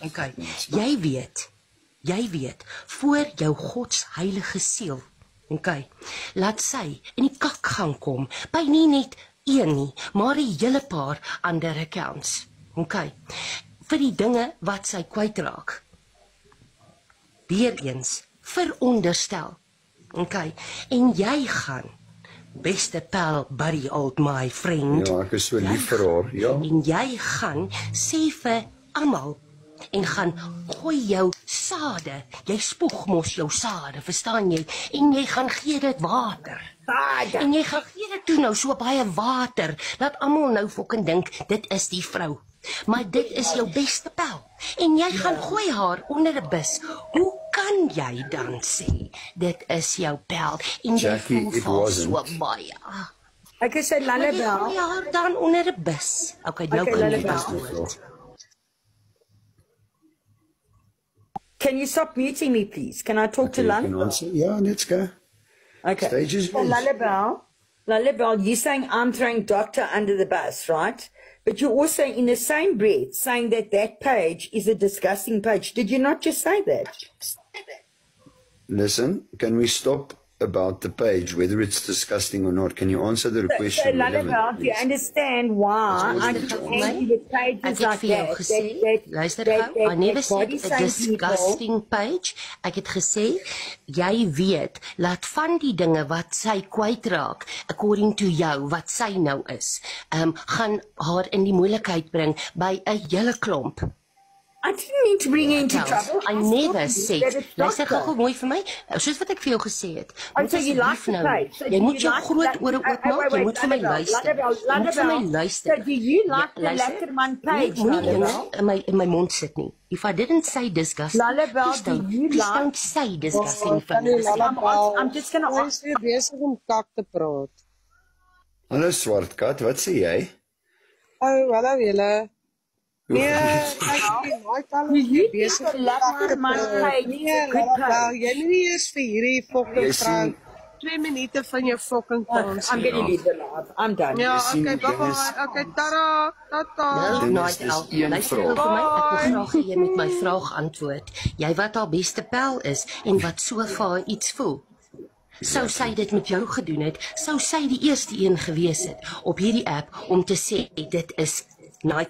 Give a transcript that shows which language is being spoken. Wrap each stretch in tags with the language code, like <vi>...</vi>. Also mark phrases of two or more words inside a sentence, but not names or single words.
<af>Okay, jy weet, voor jou Gods heilige siel, okay, laat sy in die kak gaan kom, by nie net een nie, maar die hele paar ander accounts, okay, vir die dinge wat sy kwytraak, weer eens, veronderstel, okay, en jy gaan, beste pal, buddy,</af> <en>old my friend,</en> <af>Ja, ek is so lief vir haar, ja. En jy gaan, sê vir almal, en gaan gooi jou sade, jy spoeg mos jou sade, verstaan jy, en jy gaan gee dit water, en jy gaan gee dit toe nou so baie water, dat almal nou fucking dink, dit is die vrou, maar dit is jou beste pel, en jy gaan gooi haar onder 'n bus, hoe kan jy dan sê, dit is jou pel, en Jackie, jy</af> <en>it</en> <af>voel</af> <en>wasn't.</en> <af>so baie, Ek is sy maar jy lullaby. gooi haar dan onder 'n bus, okay, nou Okay, kan jy lullaby. antwoord.</af> <en>Can you stop muting me, please? Can I talk to Lon? Yeah, let's go. Okay. Stage is So, Lullabelle, you're saying I'm throwing doctor under the bus, right? But you're also in the same breath saying that that page is a disgusting page. Did you not just say that? Listen, can we stop about the page, whether it's disgusting or not? Can you answer the So, question? Lullabelle, do you understand why I keep angry with pages like that?</en> <af>Luister gou,</af> <en>I never said a disgusting page.</en> <af>Ek het gesê, jy weet, laat van die dinge wat sy kwytraak,</af> <en>according to</en> <af>jou, wat sy nou is, gaan haar in die moeilikheid bring by 'n hele klomp.</af> <en>I didn't mean to bring you into trouble. I never said,</en> <af>luister gou mooi vir my, soos wat ek vir jou gesê het, moet</af> <en>So you like</en> <af>asseblief</af> <en>the</en> <af>nou,</af> <en>page. So</en> <af>jy</af> <en>do</en> <af>moet</af> <en>you</en> <af>jou</af> <en>like</en> <af>groot</af> <en>the-</en> <af>ore oopmaak, jy moet vir my luister, jy moet vir my luister.</af> <en>So do you like the</en> <af>luister.</af> <en>Letterman page,</en> <af>Moenie Lullabelle? dinge in my mond sit nie.</af> <en>If I didn't say disgusting, Lullabelle, please don't say disgusting things. I'm just going to ask.</en> <af>Ons is besig om kak te praat. Hallo Swartkat, wat sê jy? Hallo julle. Nee, kyk, jy besig om kak te praat. Nee, Lullabelle, jy moet nie eers vir hierdie fucking vrou 2 minute van jou fucking kans.</af> <en>I'm going to leave the live. I'm done.</en> <af>Ja, okay, bye-bye. Okay, tada, tata. Dennis, dis een Luister vraag. vir my, ek wil graag hê jy moet my vraag antwoord. Jy wat haar beste pel is, en wat so vir haar iets voel. Sou sy dit met jou gedoen het, sou sy die eerste een gewees het, op hierdie app, om te sê, dit is Night Owl.</af>